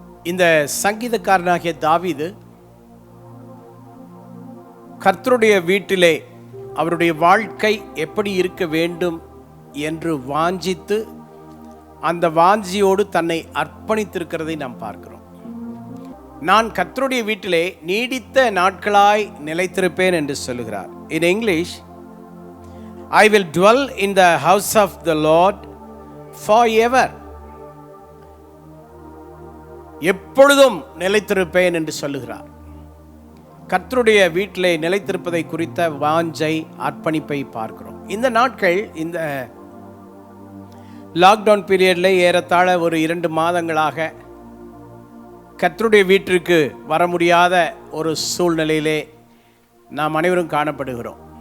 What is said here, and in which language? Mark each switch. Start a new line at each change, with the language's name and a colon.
Tamil: இந்த சங்கீதக்காரனாகிய தாவீது கர்த்தருடைய வீட்டிலே அவருடைய வாழ்க்கை எப்படி இருக்க வேண்டும் என்று வாஞ்சித்து அந்த வாஞ்சியோடு தன்னை அர்ப்பணித்திருக்கிறதை நாம் பார்க்கிறோம். நான் கர்த்தருடைய வீட்டிலே நீடித்த நாட்களாய் நிலைத்திருப்பேன் என்று சொல்லுகிறார்.
English: In English, I will dwell in the house of the Lord forever.
Tamil: எப்பொழுதும் நிலைத்திருப்பேன் என்று சொல்லுகிறார். கர்த்தருடைய வீட்டிலே நிலைத்திருப்பதை குறித்த வாஞ்சை, அர்ப்பணிப்பை பார்க்கிறோம். இந்த நாட்கள், இந்த லாக்டவுன் பீரியடில் ஏறத்தாழ ஒரு 2 மாதங்களாக கர்த்தருடைய வீட்டிற்கு வர முடியாத ஒரு சூழ்நிலையிலே நாம் அனைவரும் காணப்படுகிறோம்.